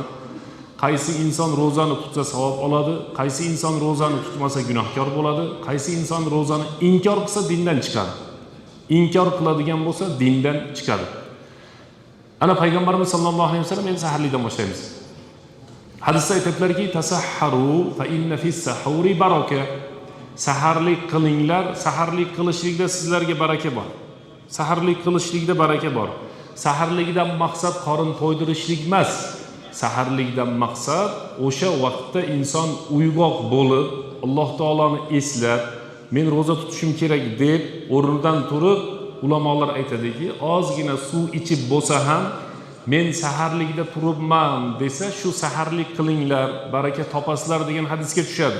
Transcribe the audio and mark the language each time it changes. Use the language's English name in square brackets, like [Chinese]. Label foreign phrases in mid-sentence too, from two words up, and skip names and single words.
[Uzbek] Qaysi inson ro'zani tutsa savob oladi, qaysi inson ro'zani tutmasa gunohkor bo'ladi, qaysi inson ro'zani inkor qilsa dindan chiqadi. Inkor qiladigan bo'lsa dindan chiqadi. Ana payg'ambarimiz [Arabic] صلى الله عليه وسلم [Uzbek] endi saharlikdan boshlaymiz. Hadisda aytadilarki, [Arabic] تسحروا فإن في السحور بركة. [Uzbek] Saharlik qilinglar, saharlik qilishlikda sizlarga baraka bor. Saharlik qilishlikda baraka bor. Saharlikdan maqsad qorin to'ydirishlik emas. Saharlikdan maqsad o'sha vaqtda inson uyg'oq bo'lib, Alloh taoloni eslab, men ro'za tutishim kerak deb o'rnidan turib, ulamolar aytadiki, ozgina suv ichib bo'lsa ham men saharlikda turibman desa, shu saharlik qilinglar, baraka topasizlar degan hadisga tushadi.